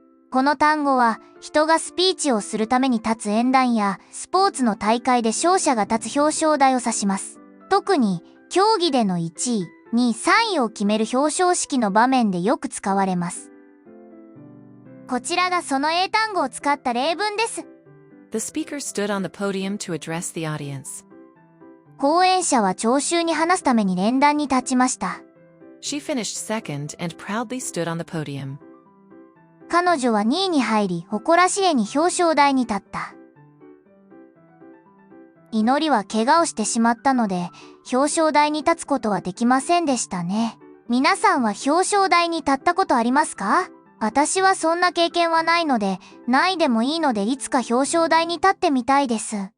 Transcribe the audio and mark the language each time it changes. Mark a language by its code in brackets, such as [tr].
[ja] この単語は人がスピーチをするために立つ演壇やスポーツの大会で勝者が立つ表彰台を指します。特に競技での1位、2位、3位を決める表彰式の場面でよく使われます。こちらがその英単語を使った例文です。 [en] The speaker stood on the podium to address the audience. [ja] 講演者は聴衆に話すために連壇に立ちました。 [en] She finished second and proudly stood on the podium. [ja] 彼女は2位に入り、誇らしげに表彰台に立った。祈りは怪我をしてしまったので、表彰台に立つことはできませんでしたね。皆さんは表彰台に立ったことありますか？私はそんな経験はないので、ないでもいいのでいつか表彰台に立ってみたいです。